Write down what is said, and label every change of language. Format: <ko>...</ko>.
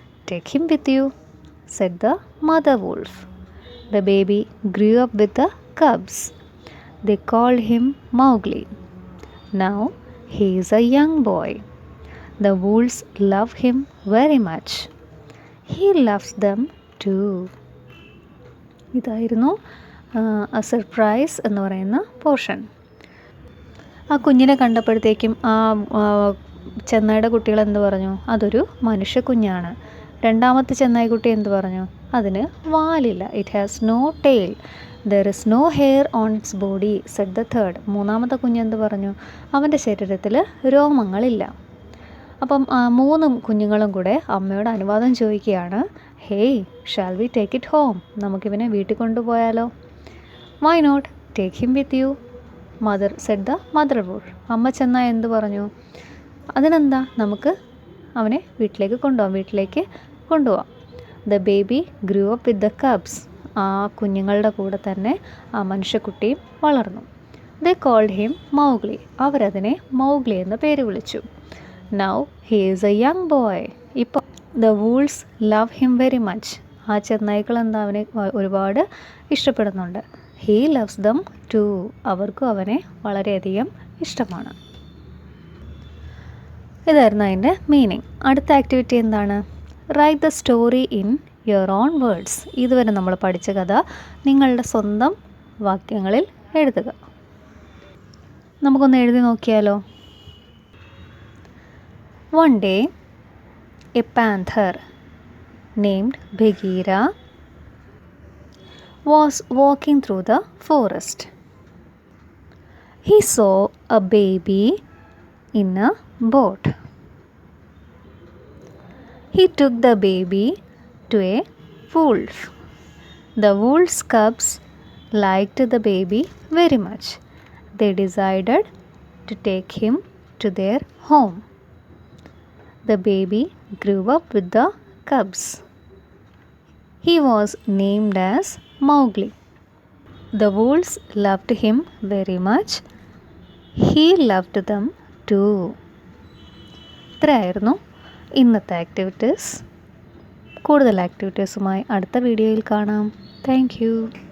<en>Take him with you, said the mother wolf. The baby grew up with the cubs. They called him Mowgli. Now he is a young boy. The wolves love him very much. He loves them too.</en> <ml>ഇതായിരുന്നു A surprise എന്ന് പറയുന്ന portion. ആ കുഞ്ഞിനെ കണ്ടപ്പോഴത്തേക്കും ആ ചെന്നായുടെ കുട്ടികൾ എന്ത് പറഞ്ഞു? അതൊരു മനുഷ്യക്കുഞ്ഞാണ്. രണ്ടാമത്തെ ചെന്നായ്ക്കുട്ടി എന്ത് പറഞ്ഞു? അതിന് വാലില്ല.</ml> <en>It has no tail. There is no hair on its body, said the third.</en> <ml>മൂന്നാമത്തെ കുഞ്ഞ് എന്ത് പറഞ്ഞു? അവൻ്റെ ശരീരത്തിൽ രോമങ്ങളില്ല. അപ്പം 3 കുഞ്ഞുങ്ങളും കൂടെ അമ്മയോട് അനുവാദം ചോദിക്കുകയാണ്.</ml> <en>Hey, shall we take it home?</en> <ml>നമുക്കിവനെ വീട്ടിൽ കൊണ്ടുപോയാലോ?</ml> <en>Why not? Take him with you, mother said the mother wolf.</en> <ml>അമ്മ ചെന്നാൽ എന്ത് പറഞ്ഞു? അതിനെന്താ, നമുക്ക് അവനെ വീട്ടിലേക്ക് കൊണ്ടുപോവാം.</ml> <en>The baby grew up with the cubs.</en> <ml>ആ കുഞ്ഞുങ്ങളുടെ കൂടെ തന്നെ ആ മനുഷ്യക്കുട്ടിയും വളർന്നു.</ml> <en>They called him Mowgli.</en> <ml>അവരതിനെ മൗഗ്ലി എന്ന പേര് വിളിച്ചു.</ml> <en>Now he is a young boy.</en> <ml>ഇപ്പോൾ</ml> <en>the wolves love him very much.</en> <ml>ആ ചെന്നായ്ക്കൾ എന്താ, അവനെ ഒരുപാട് ഇഷ്ടപ്പെടുന്നുണ്ട്.</ml> <en>He loves them too.</en> <ml>അവർക്കും അവനെ വളരെയധികം ഇഷ്ടമാണ്. ഇതായിരുന്നു അതിൻ്റെ മീനിങ്. അടുത്ത ആക്ടിവിറ്റി എന്താണ്?</ml> <en>Write the story in your own words.</en> <ml>ഇതുവരെ നമ്മൾ പഠിച്ച കഥ നിങ്ങളുടെ സ്വന്തം വാക്യങ്ങളിൽ എഴുതുക. നമുക്കൊന്ന് എഴുതി നോക്കിയാലോ?</ml> <en>One day, a panther named Bagheera was walking through the forest. He saw a baby in a boat. He took the baby to a wolf. The wolf's cubs liked the baby very much. They decided to take him to their home. The baby grew up with the cubs. He was named as Mowgli. The wolves loved him very much. He loved them too.</en> <ml>ഇത്രയായിരുന്നു ഇന്നത്തെ activities. കൂടുതൽ ആക്ടിവിറ്റീസുമായി അടുത്ത വീഡിയോയിൽ കാണാം.</ml> <en>Thank you.</en>